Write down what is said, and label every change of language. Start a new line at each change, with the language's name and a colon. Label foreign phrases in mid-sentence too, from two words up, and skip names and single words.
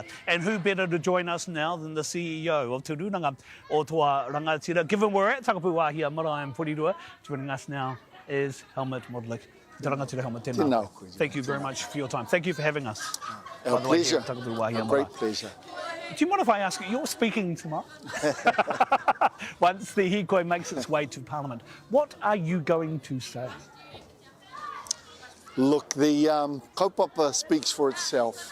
English: And who better to join us now than the CEO of Te Rūnanga o Toa Rangatira. Given we're at Takapūwāhia Marae and Porirua, joining us now is Helmut Modlik.
Māori: Te rangatira Helmut, tēnā.
English: Thank you very much for your time. Thank you for having us. Our pleasure. A great pleasure. Do you mind if I ask you, you're speaking tomorrow? Once the Hīkoi makes its way to Parliament, what are you going to say? Look, the kaupapa speaks for itself.